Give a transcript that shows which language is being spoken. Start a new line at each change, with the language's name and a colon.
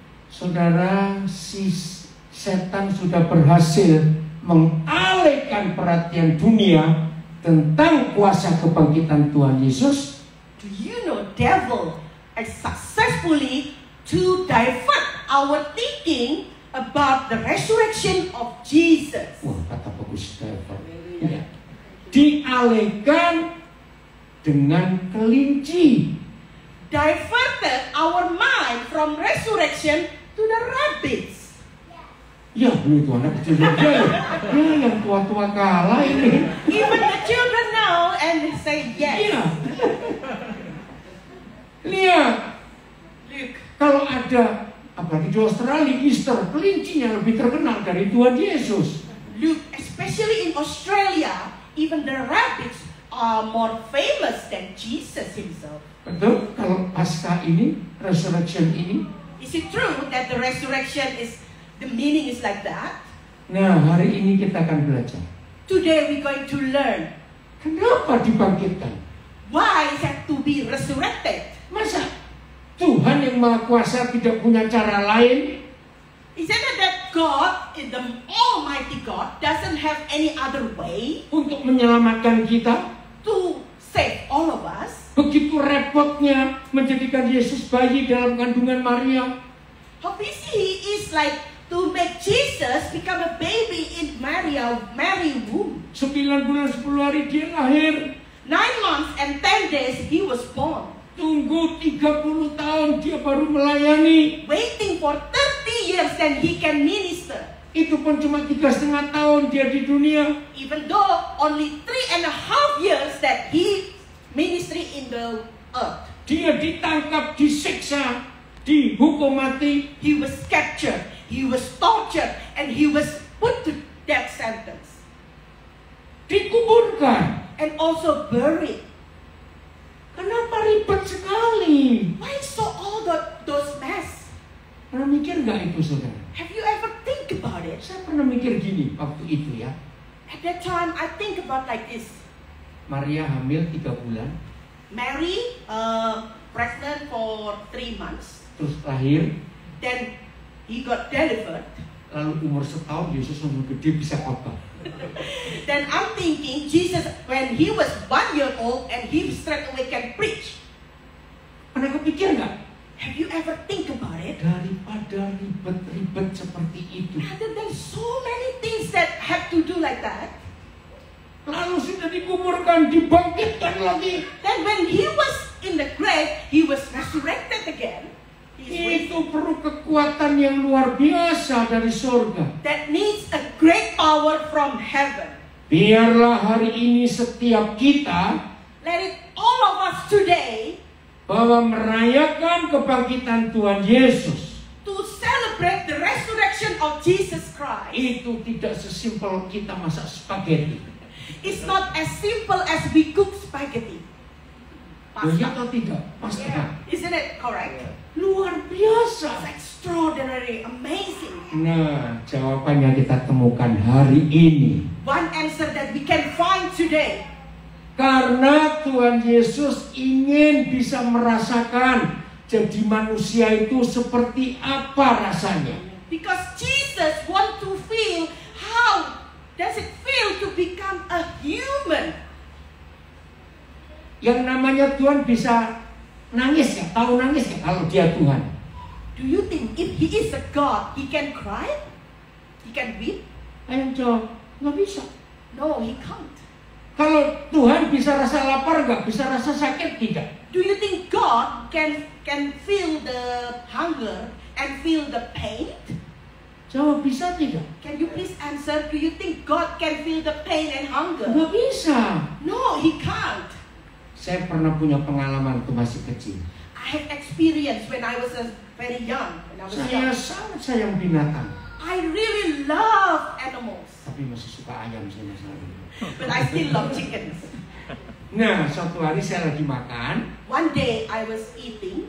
Indonesian: Saudara, si setan sudah berhasil mengalihkan perhatian dunia tentang kuasa kebangkitan Tuhan Yesus.
English: Do you know devil is successfully to divert our thinking about the resurrection of Jesus?
Indonesian: Wah, kata bagus devil. Ya. Dialihkan dengan kelinci.
English: Diverted our mind from resurrection to the rabbits.
Indonesian: Ya, itu anak kecil juga ya. Ya, yang tua-tua kalah ini.
English: Even the children know and they say yes.
Indonesian: Iya. Lihat,
English: Look,
Indonesian: kalau ada, apalagi di Australia, Easter, kelincinya lebih terkenal dari Tuhan Yesus.
English: look, especially in Australia, even the rabbits are more famous than Jesus himself.
Indonesian: Betul? Kalau Paskah ini, resurrection ini.
English: Is it true that the resurrection is, the meaning is like that?
Indonesian: Nah, hari ini kita akan belajar.
English: Today we're going to learn
Indonesian: Kenapa dibangkitkan?
English: why is that to be resurrected.
Indonesian: Masa Tuhan yang Maha Kuasa tidak punya cara lain?
English: Isn't it that God, in the Almighty God, doesn't have any other way
Indonesian: Untuk menyelamatkan kita?
English: to save all of us?
Indonesian: Begitu repotnya menjadikan Yesus bayi dalam kandungan Maria.
English: How busy He is like to make Jesus become a baby in Mary womb.
Indonesian: 9 bulan 10 hari dia lahir.
English: 9 months and 10 days He was born.
Indonesian: Tunggu 30 tahun dia baru melayani.
English: Waiting for 30 years then He can minister.
Indonesian: Itu pun cuma 3,5 tahun dia di dunia.
English: Even though only 3.5 years that He ministry in the earth.
Indonesian: Dia ditangkap, disiksa, dihukum mati.
English: He was captured, He was tortured, and He was put to death sentence.
Indonesian: Dikuburkan.
English: And also buried.
Indonesian: Kenapa ribet sekali?
English: Why so all those mess?
Indonesian: Pernah mikir nggak itu, saudara?
English: Have you ever think about it?
Indonesian: Saya pernah mikir gini waktu itu ya.
English: At that time, I think about like this.
Indonesian: Maria hamil 3 bulan,
English: Mary, pregnant for 3 months.
Indonesian: terus lahir,
English: Then He got delivered.
Indonesian: lalu umur setahun Yesus umur gede bisa khotbah.
English: Then I'm thinking Jesus, when He was 1 year old and He straight away can preach.
Indonesian: Pernah kepikir nggak?
English: Have you ever think about it?
Indonesian: Daripada ribet-ribet seperti itu,
English: Rather than so many things that have to do like that.
Indonesian: lalu sudah dikuburkan, dibangkitkan lagi.
English: Then when He was in the grave, He was resurrected again.
Indonesian: Itu perlu kekuatan yang luar biasa dari surga.
English: That needs a great power from heaven.
Indonesian: Biarlah hari ini setiap kita
English: Let it all of us today
Indonesian: bahwa merayakan kebangkitan Tuhan Yesus
English: to celebrate the resurrection of Jesus Christ.
Indonesian: itu tidak sesimpel kita masak spaghetti.
English: It's not as simple as we cook spaghetti.
Indonesian: Iya
English: Pasta.
Indonesian: atau tidak? Pasti kan?
English: Isn't it correct?
Indonesian: Luar
English: It's
Indonesian: biasa.
English: extraordinary, amazing.
Indonesian: Nah, jawabannya kita temukan hari ini.
English: One answer that we can find today.
Indonesian: Karena Tuhan Yesus ingin bisa merasakan jadi manusia itu seperti apa rasanya.
English: Because Jesus wants to feel how does it feel to become a human.
Indonesian: Yang namanya Tuhan bisa nangis ya? Tahu nangis ya kalau dia Tuhan?
English: Do you think if He is a God, He can cry? He can weep?
Indonesian: Ayo jawab, nggak bisa.
English: No, He can't.
Indonesian: Kalau Tuhan bisa rasa lapar nggak? Bisa rasa sakit tidak?
English: Do you think God can feel the hunger and feel the pain?
Indonesian: Jawab bisa tidak?
English: Can you please answer? Do you think God can feel the pain and hunger?
Indonesian: Nggak bisa.
English: No, He can't.
Indonesian: Saya pernah punya pengalaman waktu masih kecil.
English: I have experience when I was very young. When I was
Indonesian: Saya
English: young.
Indonesian: sangat sayang binatang.
English: I really love animals,
Indonesian: Tapi masih suka ayam sih Mas Ari.
English: but I still love chickens.
Indonesian: Nah, suatu hari saya lagi makan.
English: One day I was eating,